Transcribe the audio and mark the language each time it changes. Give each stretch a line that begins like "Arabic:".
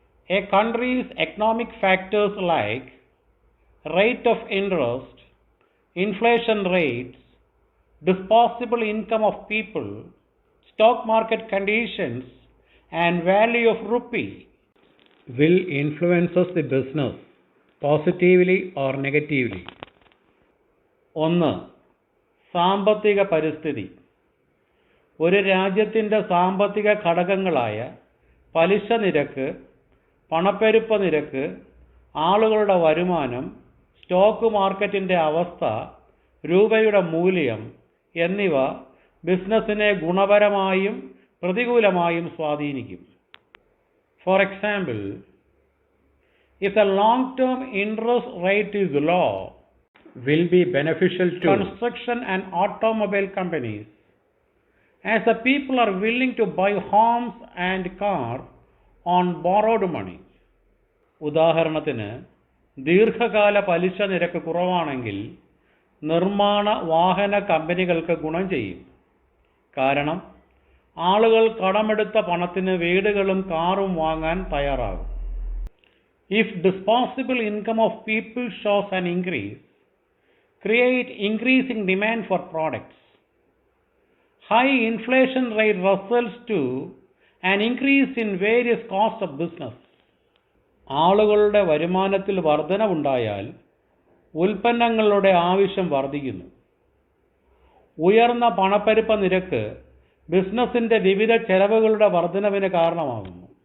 English: A country's economic factors like rate of interest, inflation rates, disposable income of people, stock market conditions, and value of rupee will influences the business positively or negatively.
Malayalam: ഒന്ന്, സാമ്പത്തിക പരിസ്ഥിതി. ഒരു രാജ്യത്തിൻ്റെ സാമ്പത്തിക ഘടകങ്ങളായ പലിശ നിരക്ക്, പണപ്പെരുപ്പ നിരക്ക്, ആളുകളുടെ വരുമാനം, സ്റ്റോക്ക് മാർക്കറ്റിൻ്റെ അവസ്ഥ, രൂപയുടെ മൂല്യം എന്നിവ ബിസിനസ്സിനെ ഗുണപരമായും പ്രതികൂലമായും സ്വാധീനിക്കും.
English: For example, if a long-term interest rate is low, will be beneficial to construction and automobile companies, as the people are willing to buy homes and cars on borrowed money.
Malayalam: ഉദാഹരണത്തിന്, ദീർഘകാല പലിശ നിരക്ക് കുറവാണെങ്കിൽ നിർമ്മാണ വാഹന കമ്പനികൾക്ക് ഗുണം ചെയ്യും. കാരണം ആളുകൾ കടമെടുത്ത പണത്തിന് വീടുകളും കാറും വാങ്ങാൻ തയ്യാറാകും.
English: If disposable income of people shows an increase, create increasing demand for products. High inflation rate results to an increase in various costs of business.
Malayalam: ആളുകളുടെ വരുമാനത്തിൽ വർധനവുണ്ടായാൽ ഉൽപ്പന്നങ്ങളുടെ ആവശ്യം വർദ്ധിക്കുന്നു. ഉയർന്ന പണപ്പെരുപ്പ നിരക്ക് ബിസിനസിന്റെ വിവിധ ചെലവുകളുടെ വർധനവിന് കാരണമാകുന്നു.